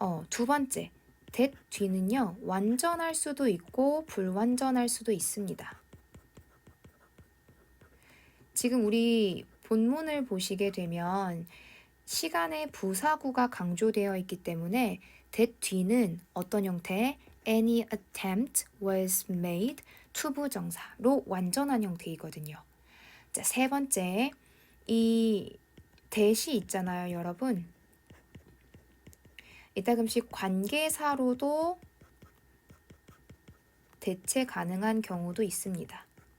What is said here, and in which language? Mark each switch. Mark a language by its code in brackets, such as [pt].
[ko] 두 번째, that 뒤는요, 완전할 수도 있고 불완전할 수도 있습니다. 지금 우리 본문을 보시게 되면 시간의 부사구가 강조되어 있기 때문에 that 뒤는 어떤 형태? [en] Any attempt was made [ko] 투부정사로 완전한 형태이거든요. 자, 세 번째, 이 that이 있잖아요, 여러분. 이따금씩 관계사로도 대체 가능한 경우도 있습니다.